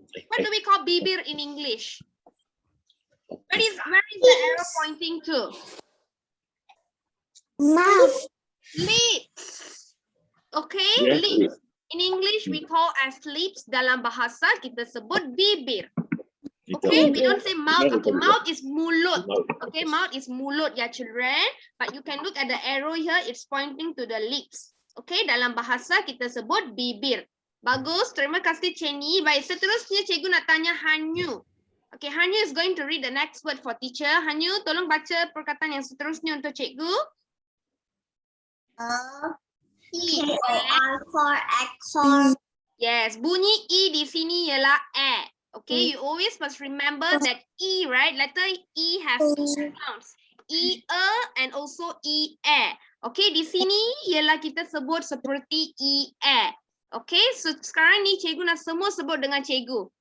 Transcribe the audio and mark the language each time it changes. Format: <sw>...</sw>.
<en>What do we call bibir in English? Where is the arrow pointing to? Mouth. Lips. Okay, Yes, lips. In English, we call as lips.</en> <ms>Dalam bahasa, kita sebut bibir.</ms> <en>Okay, we don't say mouth. Okay, mouth is mulut. Okay, mouth is mulut, ya children. But you can look at the arrow here. It's pointing to the lips. Okay,</en> <ms>dalam bahasa, kita sebut bibir. Bagus, terima kasih Chenny. Baik, seterusnya cikgu nak tanya Hanyu.</ms> <en>Okay, Hanyu is going to read the next word for teacher.</en> <ms>Hanyu, tolong baca perkataan yang seterusnya untuk cikgu.</ms> <en>E-O-R for exor.</en> <ms>Yes, bunyi E di sini ialah E.</ms> <en>Okay, you always must remember that E, right? Letter E has two sounds.</en> <ms>E, and also E, Okay, di sini ialah kita sebut seperti E, Okay, so sekarang ni cikgu nak semua sebut dengan cikgu.</ms>